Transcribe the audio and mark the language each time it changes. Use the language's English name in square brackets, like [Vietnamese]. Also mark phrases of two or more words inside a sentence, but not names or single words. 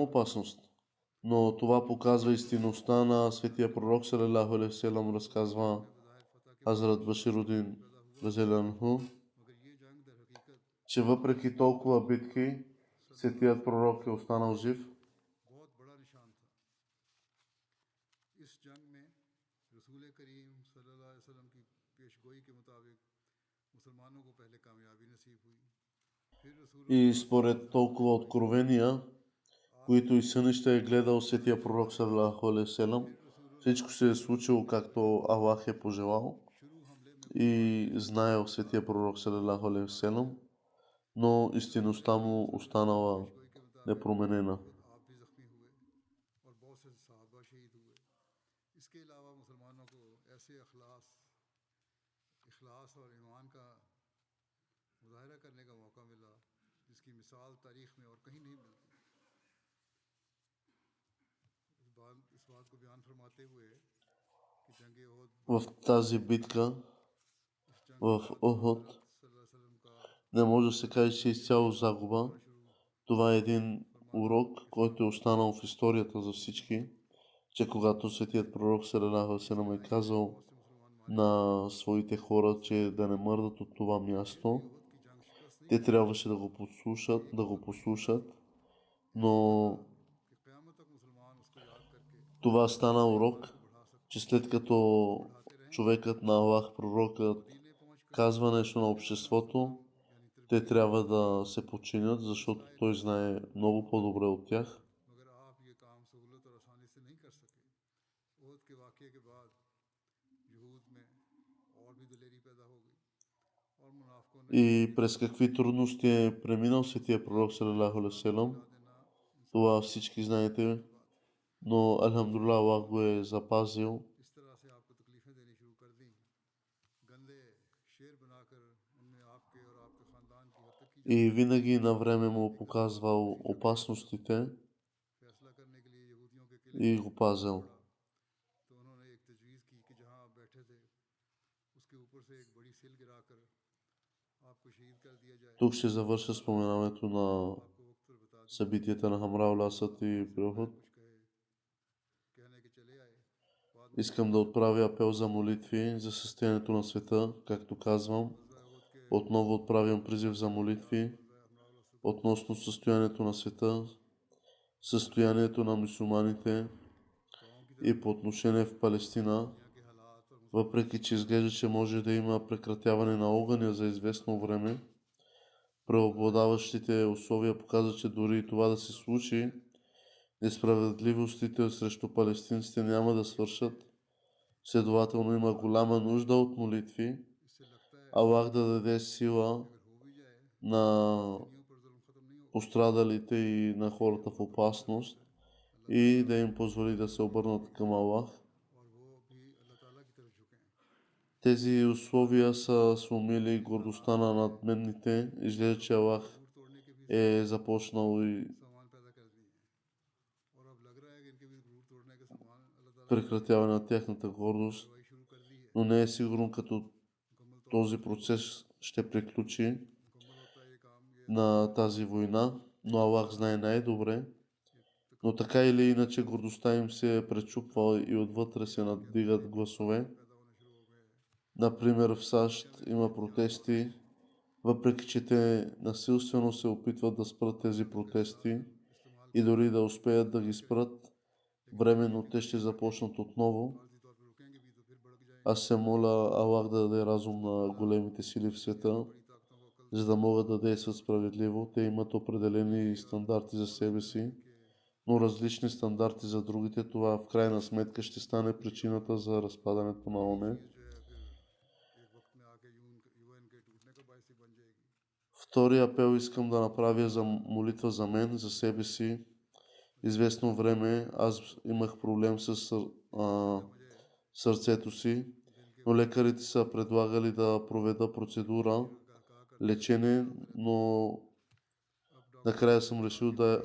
[Bulgarian] опасност, но това показва истинността на светия пророк [Arabic] صلى الله عليه وسلم, [Bulgarian] разказва Хазрат Баширудин разияллаху, че въпреки толкова битки, светият пророк е останал жив. [Urdu] مسلمانوں کو پہلے کامیابی نصیب ہوئی، پھر رسول [Bulgarian] И според толкова откровения, които и сънища е гледал светия пророк [Arabic] صلى الله عليه وسلم, [Bulgarian] всичко се е случило както Аллах е пожелал [Urdu] شروع حملے میں [Bulgarian] и знаел светия пророк [Arabic] صلى الله عليه وسلم, [Bulgarian] но истинността му останала [Urdu] پیشگوئی کے مطابق [Bulgarian] непроменена. [Urdu] خود آپ بھی زخمی ہوئے اور بہت سے صحابہ شہید ہوئے. اس کے علاوہ مسلمانوں کو ایسے اخلاص اور ایمان کا مظاہرہ کرنے کا موقع ملا جس کی مثال تاریخ میں اور کہیں نہیں ملتی. اس بات کو بیان فرماتے ہوئے کہ جنگ احد [Bulgarian] В тази битка [Urdu] اس جنگ [Bulgarian] в Охот [Arabic] صلى الله عليه وسلم का [Bulgarian] не може да се каже, че е изцяло загуба. [Urdu] شروع [Bulgarian] Това е един урок, който е останал в историята за всички, че когато светият пророк [Arabic] صلى الله عليه وسلم [Bulgarian] е казал [Urdu] بہت سے مسلمان مارے [Bulgarian] на своите хора, че да не мърдат от това място, [Urdu] احد کی جنگ شکست نہیں [Bulgarian] те трябваше да го послушат, но [Urdu] کہ قیامت تک مسلمان اس کو یاد کر کے [Bulgarian] това стана урок, [Urdu] کو بڑھا سکتے [Bulgarian] че след като човекът на Аллах, пророкът, [Urdu] مدینے پہنچ کر [Bulgarian] казва нещо на обществото, [Urdu] یعنی [Bulgarian] те трябва да се подчинят, защото той знае много по-добре от тях. [Urdu] مگر آپ یہ کام سہولت اور آسانی سے نہیں کر سکے۔ احد کے واقعے کے بعد یہود میں اور بھی دلیری پیدا ہو گئی اور منافقوں نے [Bulgarian] И през какви трудности е преминал светия пророк [Arabic] صلى الله عليه وسلم, [Urdu] دینا [Bulgarian] това всички знаете, но алхамдулилlah Аллах го е запазил. [Urdu] اس طرح سے آپ کو تکلیفیں دینی شروع کر دی۔ گندے شعر بنا کر ان میں آپ کے اور آپ کے خاندان کی ہتیا کی [Bulgarian] И винаги на време му показвал опасностите [Urdu] فیصلہ کرنے کے لیے یہودیوں کے [Bulgarian] и го пазил. [Urdu] تو انہوں نے ایک تجویز کی کہ جہاں آپ بیٹھے تھے اس کے اوپر سے ایک بڑی سل گرا کر آپ کو شہید کر دیا جائے. [Bulgarian] Тук ще завърша споменаването на [Urdu] آپ کو وقت پر بتا دیا [Bulgarian] събитията на Хамра Асад и Проход. [Urdu] کچھ کہنے کے چلے آئے۔ بعد میں [Bulgarian] Искам да отправя апел за молитви за състоянието на света, както казвам. [Urdu] احد کے [Bulgarian] Отново отправям призив за молитви относно състоянието на света, състоянието на мюсюлманите и по отношение в Палестина. [Urdu] کے حالات اور [Bulgarian] Въпреки че изглежда, че може да има прекратяване на огъня за известно време, преобладаващите условия показват, че дори и това да се случи, несправедливостите срещу палестинците няма да свършат. Следователно има голяма нужда от молитви. [Urdu] اس سے لگتا ہے [Bulgarian] Аллах да даде сила [Urdu] اگر ہو بھی جائے [Bulgarian] на [Urdu] یوں پر ظلم ختم نہیں ہوگا [Bulgarian] пострадалите и на хората в опасност и да им позволи да се обърнат към Аллах. [Urdu] اور وہ بھی اللہ تعالیٰ کی طرف جھکیں. [Bulgarian] Тези условия са сломили гордостта на надменните. Изглежда, че Аллах [Urdu] دور توڑنے کے بھی [Bulgarian] е започнал и [Urdu] سامان پیدا کر دیے ہیں اور اب لگ رہا ہے کہ ان کے بھی دور توڑنے کے سامان اللہ تعالیٰ [Bulgarian] прекратяване на тяхната гордост, [Urdu] نے شروع کر دی ہے. [Bulgarian] но не е сигурно като [Urdu] مکمل طور [Bulgarian] този процес ще приключи [Urdu] مکمل ہوتا ہے یہ کام یہ [Bulgarian] на тази война, но Аллах знае най-добре. Но така или иначе гордостта им се е пречупвала и отвътре се надигат гласове. [Urdu] پیدا ہونے شروع ہو گئے ہیں. [Bulgarian] Например, в САЩ има протести, въпреки че те насилствено се опитват да спрат тези протести и дори да успеят да ги спрат, временно те ще започнат отново. [Urdu] عارضی طور پر رکیں گے بھی تو پھر بھڑک جائیں گے. [Bulgarian] Аз се моля Аллах да даде разум на големите сили в света, [Urdu] بڑی طاقتوں کو عقل [Bulgarian] за да могат да действат справедливо. Те имат определени стандарти за себе си, но различни стандарти за другите. Това в крайна сметка ще стане причината за разпадането на ОНЕ. [Urdu] جو ہے پھر ایک وقت میں آ کے یو این کے ٹوٹنے کا باعث ہی بن جائے گی. [Bulgarian] Втори апел искам да направя за молитва за мен, за себе си. Известно време аз имах проблем с сърцето си, но лекарите са предлагали да проведа процедура, лечение, но накрая съм решил да...